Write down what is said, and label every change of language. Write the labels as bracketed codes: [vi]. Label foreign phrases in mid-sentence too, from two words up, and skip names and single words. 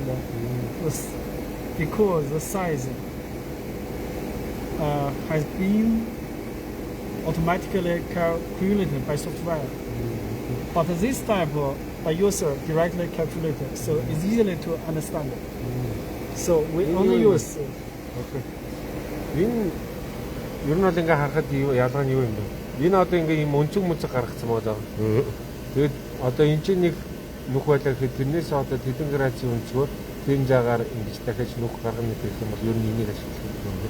[en] Because the size has been automatically calculated by software. But this type by user directly calculated, so it's easily to understand. So we only use. Okay. [mn] Энэ ер нь бол ингээ харахад ялгаа нь юу юм бэ? Энэ одоо ингээ юм өнцөг мөнцөг гаргацсан байгаа. Тэгээд одоо энэ чинь нэг нүх байлаа гэхэд тэрнээс одоо тэдэн градусын өнцгөөр тийм жагаар ингэж дахиж нүх гаргана гэх юм бол ер нь энийг ашиглах юм.